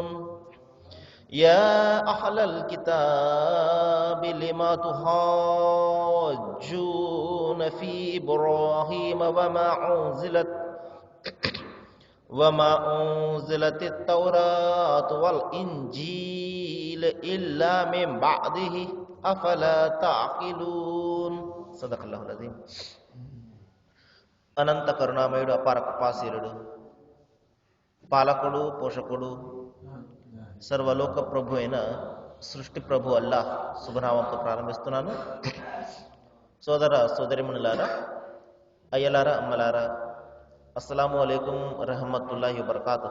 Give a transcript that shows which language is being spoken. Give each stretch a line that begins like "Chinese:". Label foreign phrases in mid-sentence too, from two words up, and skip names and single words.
Arabic: يا أهل الكتاب لما تحاجون في إبراهيم وما أنزلت التوراة والإنجيل إلا من بعده أفلا تعقلون. صدق الله العظيم.
Telugu: అనంత కరుణామయుడు అపార కృపాశీలుడు పాలకుడు పోషకుడు సర్వలోక ప్రభు అయిన సృష్టి ప్రభు అల్లాహ్ శుభనామంతో ప్రారంభిస్తున్నాను. సోదర సోదరిమణులారా, అయ్యలారా, అమ్మలారా,
Arabic: السلام عليكم رحمة الله وبركاته.